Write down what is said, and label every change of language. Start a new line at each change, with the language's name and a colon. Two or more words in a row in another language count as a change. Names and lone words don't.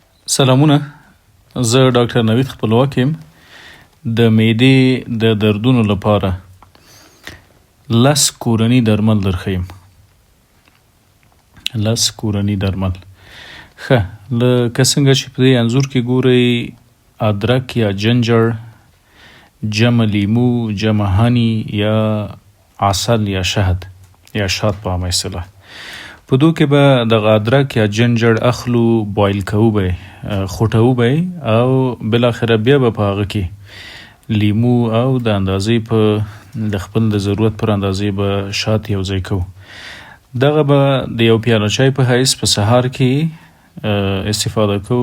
Pashto: سلامونه، زه ډاکټر نوید خپلواک یم. د معدې د دردونو لپاره 10 کورني درمل درښیم. 10 کورني درمل. ښه، لکه څنګه چې په دې انځور کې ګورئ، ادرک یا جنجر، جمع لیمو، جمع هنی یا عسل یا شهد یا شات په عامه اصطلاح. په دو کې به دغه ادرک یا جنجر اخلو، بویل کوو به یې، خوټوو به یې او بالاخره بیا به په هغه کې لیمو او د اندازې په د خپل د ضرورت پر اندازې به شات یو ځای کوو. دغه به د یو پیاله چای په حیث په سهار کې استفاده کوو.